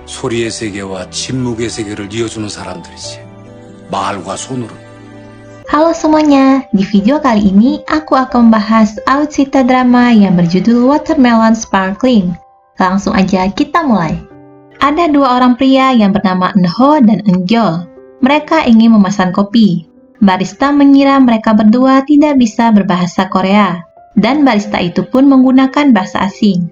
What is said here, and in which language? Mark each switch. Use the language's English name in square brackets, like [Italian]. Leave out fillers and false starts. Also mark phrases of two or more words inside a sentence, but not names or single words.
[Korean] 소리의 세계와 침묵의 세계를 이어주는 사람들이지. 말과 손으로. [Indonesian] Halo semuanya, di video kali ini aku akan membahas alutsista drama yang berjudul Watermelon Sparkling. Langsung aja kita mulai. Ada dua orang pria yang bernama Eunho dan Eunjol. Mereka ingin memesan kopi. Barista mengira mereka berdua tidak bisa berbahasa Korea, dan barista itu pun menggunakan bahasa asing.